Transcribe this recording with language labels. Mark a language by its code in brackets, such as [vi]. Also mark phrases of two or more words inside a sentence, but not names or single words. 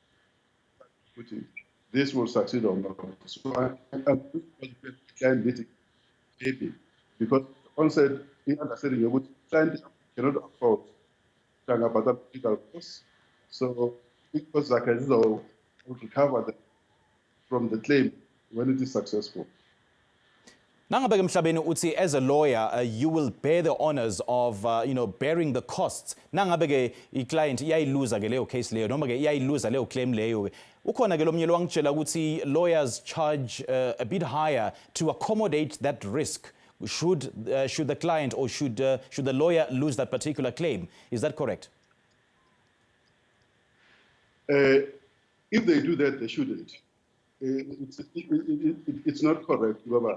[en] This will succeed or not. So I'm client meeting, maybe, because onset in understanding your client cannot afford to legal costs. So because like I will recover from the claim when it is successful. [zu] Nangabe Mhlabeni uthi [en] as a lawyer you will bear the honors of bearing the costs. [zu] Nangabe ke i-client iyayiluza ke leyo case leyo noma ke iyayiluza leyo claim leyo ke. Ukhona ke lo mnyelo wangitshela ukuthi [en] lawyers charge a bit higher to accommodate that risk should the client or should the lawyer lose that particular claim. Is that correct? If they do that, they shouldn't. It's not correct, Baba.